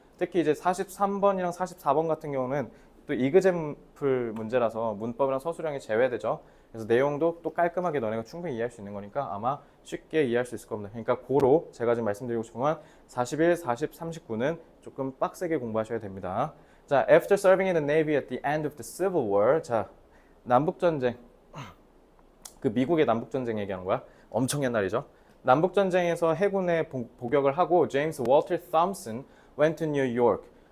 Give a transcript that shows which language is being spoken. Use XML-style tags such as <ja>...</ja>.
<ko>특히 이제 43번이랑 44번 같은 경우는 또 이그잼플 문제라서 문법이랑 서술형이 제외되죠. 그래서 내용도 또 깔끔하게 너네가 충분히 이해할 수 있는 거니까 아마 쉽게 이해할 수 있을 겁니다. 그러니까 고로 제가 지금 말씀드리고 싶은 건 41, 40, 39는 조금 빡세게 공부하셔야 됩니다.</ko> <en>자, after serving in the Navy at the end of the Civil War. 자, 남북전쟁.</en> <ko>그 미국의 남북전쟁 얘기하는 거야. 엄청 옛날이죠. 남북전쟁에서 해군에 복역을 하고 제임스 월터 톰슨</ko> <en>went to New York.</en>